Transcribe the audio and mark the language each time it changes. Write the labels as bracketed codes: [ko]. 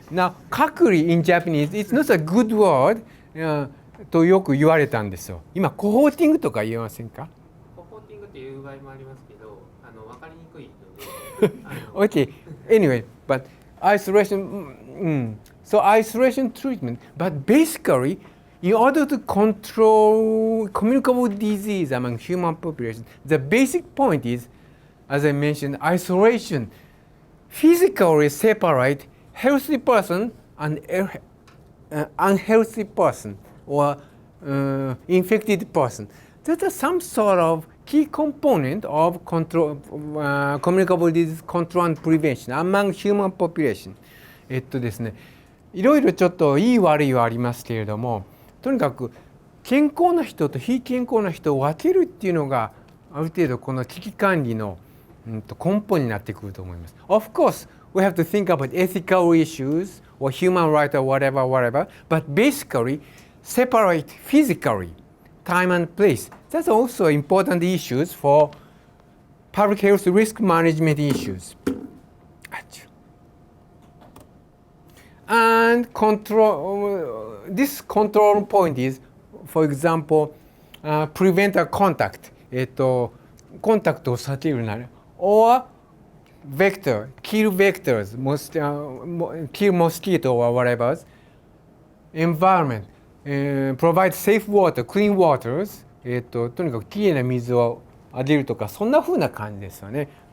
[en] Now, 隔離 in Japanese, it's not a good word. [ja] とよく言われたんですよ。今、コホーティングとか言えませんか？コホーティングっていう場合もありますけど、分かりにくいので。 [en] Okay, anyway, but isolation, so isolation treatment, but basically, in order to control communicable disease among human population, the basic point is, as I mentioned, isolation. Physically separate healthy person and unhealthy person. Or infected person. That is some sort of key component of control, communicable disease control and prevention among human population. [ja] ですね、いろいろちょっといい悪いはありますけれども、とにかく健康な人と非健康な人を分けるっていうのがある程度この危機管理の根本になってくると思います。 [en] Of course, we have to think about ethical issues or human rights or whatever, but basically, separate physically, time and place. That's also important issues for public health risk management issues. And control, this control point is, for example, prevent a contact. [ja] コンタクトを避けるなら [en] or vector, kill vectors, kill mosquito or whatever. Environment. Provide safe water, clean waters、 [ja] とにかくきれいな水をあげるとかそんな風な感じですよね。